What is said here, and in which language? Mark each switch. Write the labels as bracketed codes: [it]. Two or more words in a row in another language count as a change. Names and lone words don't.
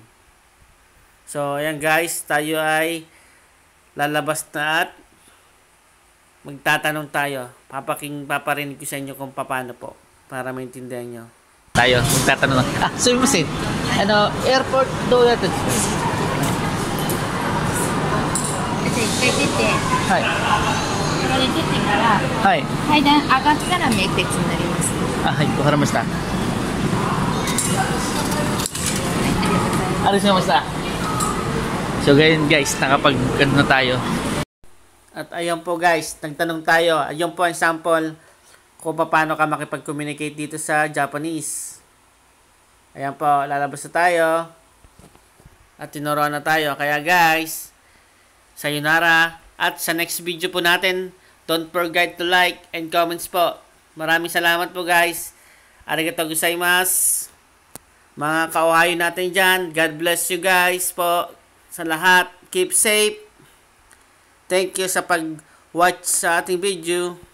[tl] So, ayan guys, tayo ay lalabas na at magtatanong tayo. Paparinig ko sa inyo kung paano po para maintindihan nyo. Tayo, magtatanong lang. Sumimasen. Airport do yata. [ja] 一回出て、はい。これ出てからはい。階段上がったら名鉄になります。はい、わかりました。はい、ありがとうございます。 [tl] So ngayon guys, nakapag-ano na tayo. At ayun po guys, nagtanong tayo. Ayun po ang sample kung paano ka makipag-communicate dito sa Japanese. Ayan po, lalabas na tayo. At tinuruan na tayo. Kaya guys, Sayonara. At sa next video po natin, [en] don't forget to like and comments po. [tl] Maraming salamat po guys. [ja] ありがとうございます. [tl] Mga ka-Ohio natin dyan, [en] God bless you guys [tl] po sa lahat. [en] Keep safe. Thank you [tl] sa pag-watch sa ating video.